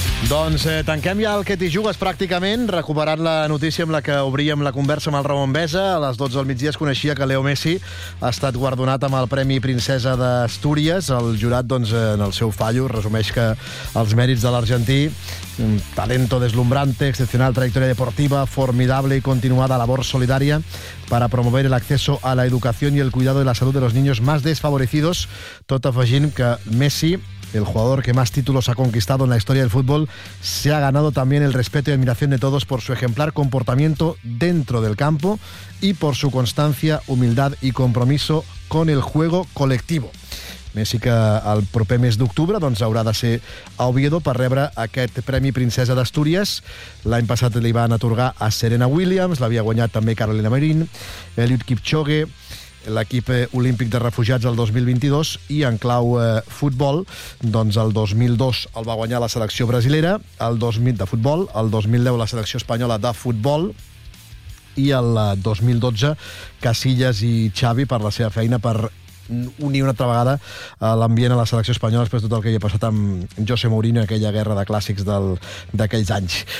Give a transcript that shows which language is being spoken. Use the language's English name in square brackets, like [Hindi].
[Catalan] Doncs tanquem ja el Què t'hi jugues, pràcticament, recuperant la notícia amb la que obríem la conversa amb el Ramon Besa. A les 12 del migdia es coneixia que Leo Messi ha estat guardonat amb el Premi Princesa d'Astúries. [Spanish] El jurat, doncs, en el seu fallo, resumeix que els mèrits de l'argentí, talento deslumbrante, excepcional trajectòria deportiva, formidable i continuada labor solidària para promover el acceso a la educación y el cuidado de la salud de los niños más desfavorecidos, tot afegint que Messi, el jugador que más títulos ha conquistado en la historia del fútbol, se ha ganado también el respeto y admiración de todos por su ejemplar comportamiento dentro del campo y por su constancia, humildad y compromiso con el juego colectivo. [Catalan] Messi, que el proper mes d'octubre, doncs, haurà de ser a Oviedo per rebre aquest Premi Princesa d'Astúries. L'any passat li van atorgar a Serena Williams, l'havia guanyat també Carolina Marín, Eliud Kipchoge, l'equip olímpic de refugiats el 2022, i en clau futbol, doncs el 2002 el va guanyar la selecció brasilera, el 2000 de futbol, el 2010 la selecció espanyola de futbol, i el 2012 Casillas i Xavi per la seva feina per unir una altra vegada l'ambient a la selecció espanyola després de tot el que hi ha passat amb José Mourinho, aquella guerra de clàssics d'aquells anys.